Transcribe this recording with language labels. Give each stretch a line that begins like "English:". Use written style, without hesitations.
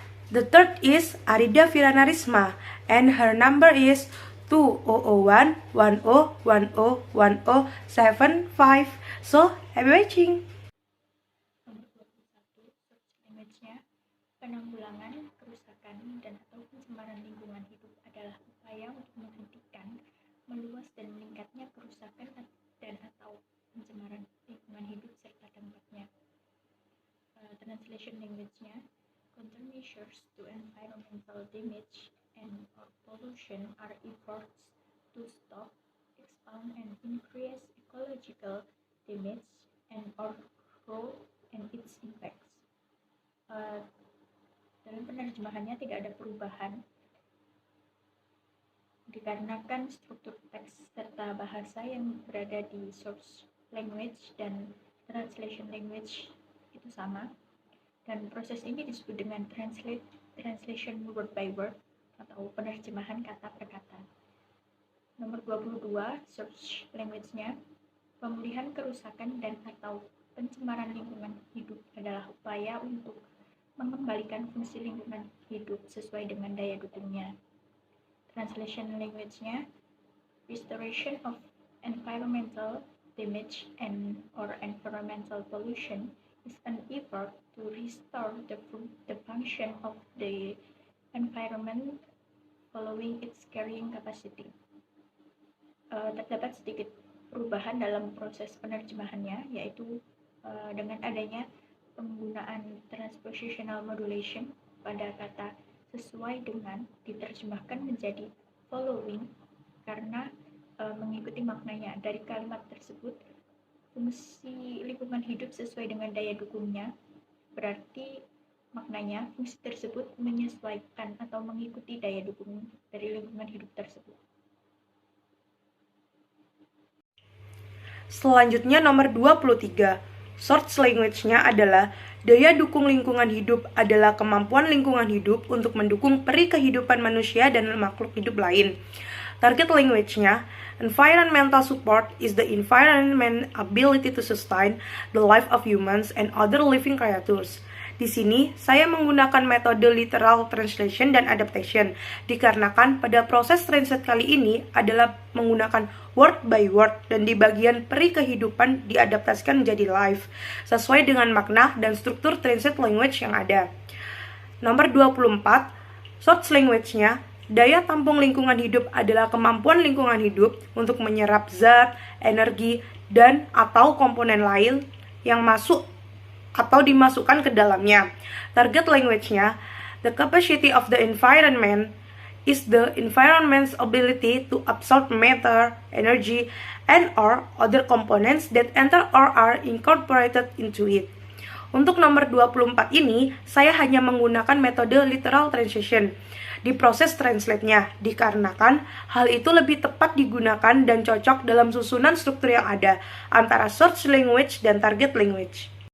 English: The third is Arida Firana Risma and her number is 200110101075. So, happy watching.
Indonesian: Nomor 21, image-nya, penanggulangan kerusakan dan atau pencemaran lingkungan hidup adalah upaya untuk menghentikan meluas dan meningkatnya kerusakan dan atau pencemaran lingkungan hidup serta dampaknya.
English: Translation language-nya, countermeasures to environmental damage and or pollution are efforts to stop, expound and increase ecological damage and or grow and its impacts.
Indonesian: Dalam penerjemahannya tidak ada perubahan dikarenakan struktur teks serta bahasa yang berada di source language dan translation language itu sama, dan proses ini disebut dengan translation word by word atau penerjemahan kata per kata. Nomor 22, source language-nya, pemulihan kerusakan dan atau pencemaran lingkungan hidup adalah upaya untuk mengembalikan fungsi lingkungan hidup sesuai dengan daya dukungnya.
English: Translation language-nya, restoration of environmental damage and or environmental pollution is an effort to restore the function of the environment following its carrying capacity.
Indonesian: Terdapat sedikit perubahan dalam proses penerjemahannya, yaitu dengan adanya penggunaan transpositional modulation pada kata sesuai dengan diterjemahkan menjadi following karena mengikuti maknanya. Dari kalimat tersebut, fungsi lingkungan hidup sesuai dengan daya dukungnya, berarti maknanya fungsi tersebut menyesuaikan atau mengikuti daya dukung dari lingkungan hidup tersebut. Selanjutnya nomor 23. Source language-nya adalah daya dukung lingkungan hidup adalah kemampuan lingkungan hidup untuk mendukung peri kehidupan manusia dan makhluk hidup lain.
English: Target language-nya, environmental support is the environment ability to sustain the life of humans and other living creatures.
Indonesian: Di sini, saya menggunakan metode literal translation dan adaptation, dikarenakan pada proses translate kali ini adalah menggunakan word by word dan di bagian peri kehidupan diadaptasikan menjadi live, sesuai dengan makna dan struktur translate language yang ada. Nomor 24, source language-nya, daya tampung lingkungan hidup adalah kemampuan lingkungan hidup untuk menyerap zat, energi, dan atau komponen lain yang masuk atau dimasukkan ke dalamnya.
English: Target language-nya, the capacity of the environment is the environment's ability to absorb matter, energy, and or other components that enter or are incorporated into it.
Indonesian: Untuk nomor 24 ini, saya hanya menggunakan metode literal translation di proses translate-nya, dikarenakan hal itu lebih tepat digunakan dan cocok dalam susunan struktur yang ada antara source language dan target language.